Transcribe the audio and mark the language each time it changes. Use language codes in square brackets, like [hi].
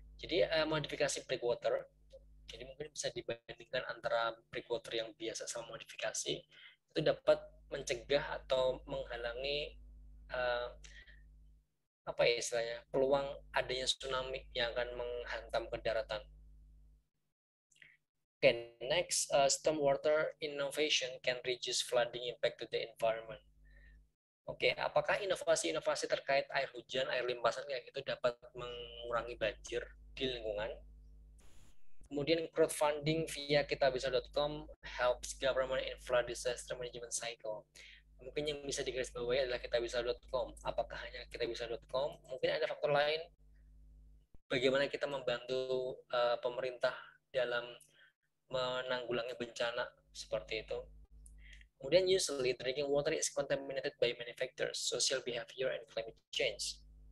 [id] Jadi modifikasi breakwater, jadi mungkin bisa dibandingkan antara breakwater yang biasa sama modifikasi, itu dapat mencegah atau menghalangi apa ya istilahnya peluang adanya tsunami yang akan menghantam ke daratan. [en] Okay, next, stormwater innovation can reduce flooding impact to the environment. [id] Oke, apakah inovasi-inovasi terkait air hujan, air limpasan kayak gitu dapat mengurangi banjir di lingkungan? [en] Kemudian crowdfunding via kitabisa.com helps government in flood disaster management cycle. [id] Mungkin yang bisa digarisbawahi adalah kitabisa.com. Apakah hanya kitabisa.com? Mungkin ada faktor lain. Bagaimana kita membantu pemerintah dalam menanggulangi bencana seperti itu. [en] Kemudian usually drinking water is contaminated by many factors, social behavior and climate change.